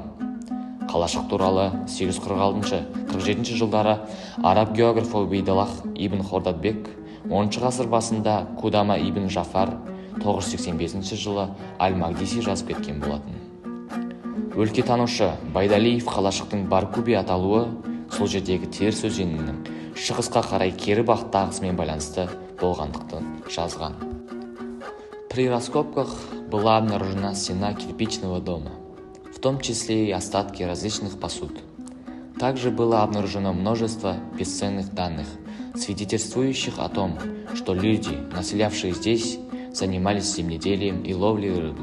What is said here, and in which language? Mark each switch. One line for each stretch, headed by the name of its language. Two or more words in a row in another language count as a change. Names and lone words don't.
Kazakh: Қалашық туралы 846-47 жылдары араб географы Убейдаллах ибн Хордадбек, 10 ғасыр басында Кудама ибн Жафар 985 жылы Аль-Магдиси жазып кеткен болатын. Өлкетанушы Байдалиев қалашықтың Баркуби аталуы сол жердегі Теріс өзенінің шығысқа қарай кері бағытта ағысымен байланысты болғандықтан жазған.
Russian: При раскопках была обнаружена стена кирпичного дома, в том числе и остатки различных посуд. Также было обнаружено множество бесценных данных, свидетельствующих о том, что люди, населявшие здесь, занимались земледелием и ловлей рыбы.